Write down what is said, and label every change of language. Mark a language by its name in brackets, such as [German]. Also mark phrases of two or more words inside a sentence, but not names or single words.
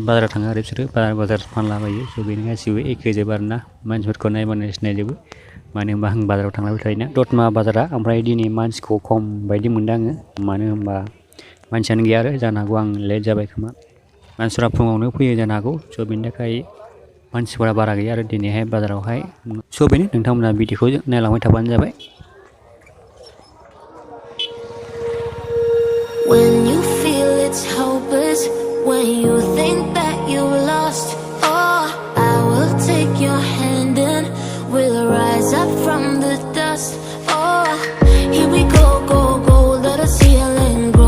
[Bodo] बाजाराव थाङो आरो बिसोरो बाजार फानलाबायो स' बेनो गासिबो एखे जोब आरोना मानसिफोरखौ नायबानो सिनायजोबो मानो होनबा आं बाजाराव थांलायबाय थायोना दतमा बाजारा ओमफ्राय दिनै मानसिखौ खम बायदि मोनदों आङो मानो होनबा मानसियानो गैया आरो जानो हागौ आं लेट जाबाय खोमा मानसिफ्रा फुङावनो फैयो जानो हागौ स' बेनि थाखाय मानसिफोरा बारा गैया आरो दिनैहाय बाजारावहाय स' बेनो नोंथांमोना भिडिअखौ नायलांबाय थाबानो जाबाय [English] When you feel it's hopeless, when you think that you lost, oh, I will take your hand and we'll rise up from the dust. Oh, here we go, go, go, let us heal and grow.